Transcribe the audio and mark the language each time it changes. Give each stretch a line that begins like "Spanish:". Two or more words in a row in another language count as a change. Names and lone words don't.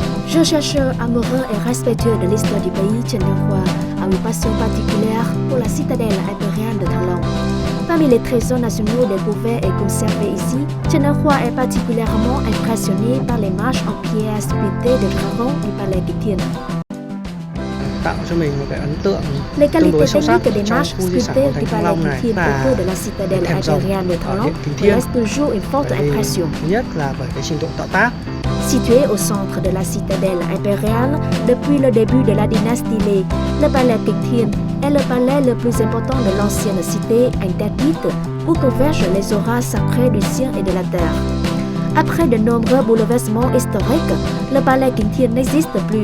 French: Je chercheur amoureux et respectueux de l'histoire du pays, Trần Đăng Khoa a une passion particulière pour la citadelle impériale de Thăng Long. Parmi les trésors nationaux découverts et conservés ici, Trần Đăng Khoa est particulièrement impressionné par les marches en pierre sculptées de dragon du palais Kính Thiên.
Vietnamese: Tạo cho mình một cái ấn tượng
French: Les
Vietnamese: tương đối
French: qualités
Vietnamese: sâu sắc
French: techniques des
Vietnamese: trong
French: marches
Vietnamese: khu di sản
French: sculptées
Vietnamese: hoàng
French: du
Vietnamese: thành Thăng
French: palais
Vietnamese: Long
French: Kính
Vietnamese: này
French: Thiên
Vietnamese: là
French: autour de la citadelle
Vietnamese: thềm rồng
French: impériale de
Vietnamese: ở
French: Thăng Long
Vietnamese: Điện Kính Thiên.
French: laisse toujours une forte
Vietnamese: Bởi vì
French: impression.
Vietnamese: thứ nhất là bởi cái trình độ tạo tác.
French: Situé au centre de la citadelle impériale, depuis le début de la dynastie Lê, le palais Kính Thiên est le palais le plus important de l'ancienne cité interdite où convergent les auras sacrées du ciel et de la terre. Après de nombreux bouleversements historiques, le palais Kính Thiên n'existe plus.